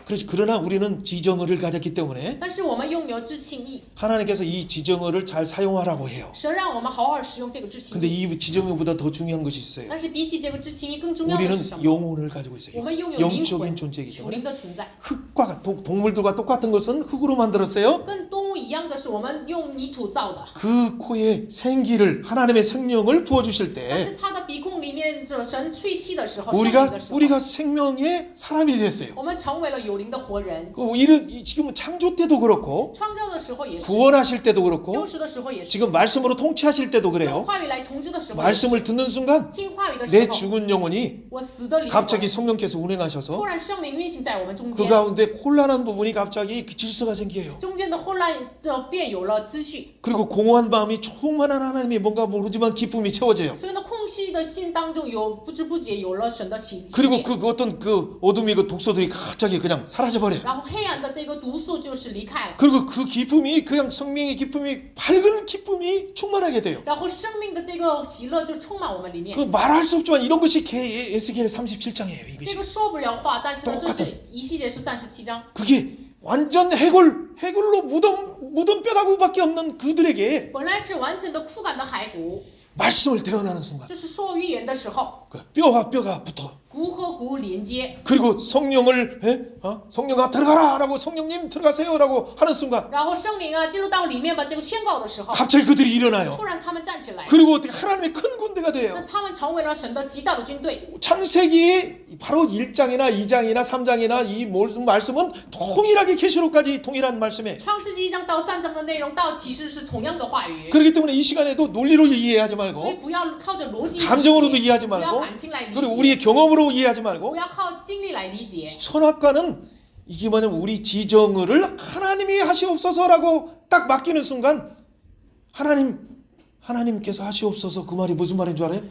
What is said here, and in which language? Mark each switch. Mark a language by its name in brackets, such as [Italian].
[Korean] 그렇지. 그러나 우리는 지정의를 가졌기 때문에 [Chinese] 但是我们拥有知情意， [Korean] 하나님께서 이 지정의를 잘 사용하라고 해요. [Chinese] 神让我们好好使用这个知情 [Korean] 근데 [Chinese] 意。 [Korean] 이 지정의보다 더 중요한 것이 있어요. [Chinese] 但是比起这个知情意，更重要的 [Korean] 우리는 [Chinese] 是什么？ [Korean] 영혼을 가지고 있어요. [Chinese] 我们拥有灵 [Korean] 영적인 [Chinese] 魂， [Korean] 존재이기 [Chinese] 属 [Korean] 때문에 [Chinese] 灵的存在。 [Korean] 흙과 동물들과 똑같은 것은 흙으로 만들었어요. [Chinese] 跟动物一样的是，我们用泥土造的。 [Korean] 그 코에 생기를 하나님의 생명을 부어 주실 [Chinese] 但 [Korean] 때 [Chinese] 是他的鼻孔里面这神吹气的时候，圣灵的 [Korean] 우리가 [Chinese] 时候， [Korean] 우리가 생명의 사람이 됐어요. [Chinese] 我们成为了有灵的活人。 [Korean] 지금 창조 때도 그렇고 [Chinese] 创造的时候也是， [Korean] 구원하실 때도 [Chinese] 救 [Korean] 그렇고 [Chinese] 赎的时候也是， [Korean] 지금 말씀으로 통치하실 때도 [Chinese] 用 [Korean] 그래요. [Chinese] 话语来统治的时候也是， [Korean] 말씀을 듣는 순간 [Chinese] 听话语的时 [Korean] 내 [Chinese] 候， [Korean] 죽은 영혼이 [Chinese] 我死的灵魂 [Korean] 갑자기 성령께서 운행하셔서 [Chinese] 突然圣灵运行在我们中 [Korean] 그 [Chinese] 间， [Korean] 가운데 혼란한 부분이 갑자기 그 질서가 생겨요. [Chinese] 中间的混乱就便有了秩序。 [Korean] 그리고 공허한 마음이 충만한 하나님이 뭔가 모르지만 기쁨이 채워져요. [Chinese] 所以呢，空虚的心当中有不知不觉有了神的喜 [Korean] 그리고 [Chinese] 悦， [Korean] 그 어떤 그 어둠이 그 독소들이 갑자기 그냥 사라져 버려요. [Chinese] 然后黑暗的这个毒素就是离开了， [Korean] 그리고 그 기쁨이 그냥 생명의 기쁨이 밝은 기쁨이 충만하게 돼요. [Chinese] 然后生命的这个喜乐就充满我们里面。 [Korean] 그 말할 수 없지만 이런 것이 에스겔 37장이에요. [Chinese] 这 [Korean] 이것이 [Chinese] 个说不了话，但是呢，这 [Korean] 똑같아 [Chinese] 是以西结书37章， [Korean] 그게 완전 해골로 묻은 뼈다구밖에 없는 그들에게 [Chinese] 本来是完全的枯干的骸骨， [Korean] 말씀을 대언하는 순간 [Chinese] 就是说预言的时候， [Korean] 그 뼈와 뼈가 붙어. [Chinese] 骨和骨连接， [Korean] 그리고 성령을 성령아 들어가라라고 성령님 들어가세요라고 하는 순간 [Chinese] 然后圣灵啊进入到里面把这个宣告的时候， [Korean] 갑자기 그들이 일어나요. [Chinese] 突然他们站起来， [Korean] 그리고 어떻게 하나님의 큰 군대가 [Chinese] 那 [Korean] 돼요. [Chinese] 他们成为了神的极大的军队。 [Korean] 창세기 바로 1장이나 2장이나 3장이나 이 모든 말씀은 동일하게 계시록까지 동일한 말씀이에요. [Chinese] 创世纪1章到3章的内容到启示是同样的话语， [Korean] 그렇기 때문에 이 시간에도 논리로 이해하지 [Chinese] 所以 [Korean] 말고 [Chinese] 不要靠着逻辑理解， [Korean] 감정으로도 이해하지 [Chinese] 不要 [Korean] 말고 [Chinese] 感情来理 [Korean] 그리고 [Chinese] 解， [Korean] 우리의 경험으로 이해하지 말고 [Chinese] 不要靠经历来理解。 [Korean] 선악과는 이게 뭐냐면 우리 지정을 하나님이 하시옵소서라고 딱 맡기는 순간 하나님께서 하시옵소서 그 말이 무슨 말인 줄 알아요?